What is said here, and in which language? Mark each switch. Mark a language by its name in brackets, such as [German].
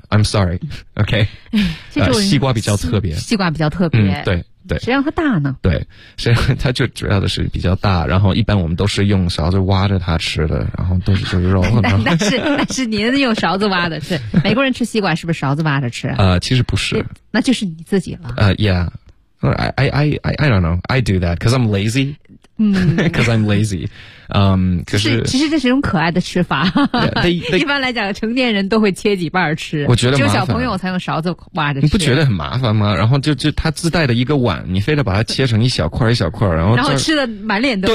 [English] I'm sorry， OK， [Chinese] 西瓜比较特别，西瓜比较特别，对。对，谁让它大呢？对，谁让它就主要的是比较大，然后一般我们都是用勺子挖着它吃的，然后都是就是肉。但是您用勺子挖的，是美国人吃西瓜是不是勺子挖着吃？其实不是，那就是你自己了。 [English] Yeah, I don't know, I do that because I'm lazy. [Chinese] 其实这是一种可爱的吃法。 [English] yeah, [Chinese] 一般来讲，成年人都会切几瓣吃。我觉得只有小朋友才用勺子挖着吃。你不觉得很麻烦吗？然后就他自带的一个碗，你非得把它切成一小块一小块，然后吃的满脸都是。